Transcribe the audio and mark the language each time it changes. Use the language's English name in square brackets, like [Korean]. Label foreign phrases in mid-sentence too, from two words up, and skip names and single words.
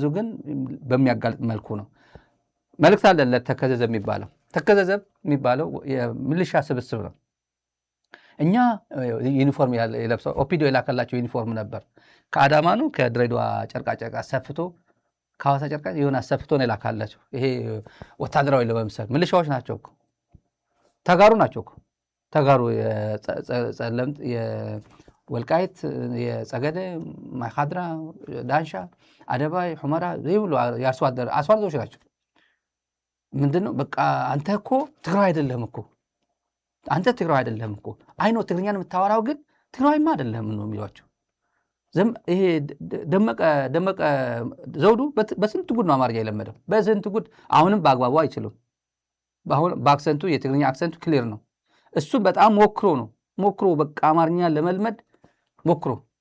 [Amharic] ግን በሚያጋልጥ መልኩ ነው። መልእክት አለለት ተከዘዘብ የሚባለው የሚሊሻ ስብስብ ነው። እኛ ዩኒፎርም የለብሰው ኦፒዲዮ የላከላቸው ዩኒፎርም ነበር። ከአዳማ ነው ከድሬዳዋ ጨርቃጨርቅ አሰፍቶ ከሐዋሳ ጨርቃ የሆነ አሰፍቶ ነው የላካላቸው። ይሄ ወታደራዊ ለመምሰል ሚሊሻዎች ናቸው እኮ፣ ተጋሩ ናቸው እኮ። ተጋሩ የጸለምት የወልቃይት የጸገደ ማይካድራ ዳንሻ አደባይ ሁመራ ይብሉ አርሶ አደሮች ናቸው። ምንድነው በቃ አንተ እኮ ትግራይ አይደለም እኮ አንተ ትግራይ አይደለም እኮ አይኖ ትግርኛን የምታወራው ግን ትግራይማ አይደለም ነው የሚሏቸው። ይሄ ደመቀ ዘውዱ በስንት ጉድ ነው አማርኛ የለመደው፣ በስንት ጉድ። አሁንም በአግባቡ አይችልም። በአክሰንቱ የትግርኛ አክሰንቱ ክሊር ነው። እሱም በጣም ሞክሮ በቃ አማርኛ ለመልመድ ሞክሮ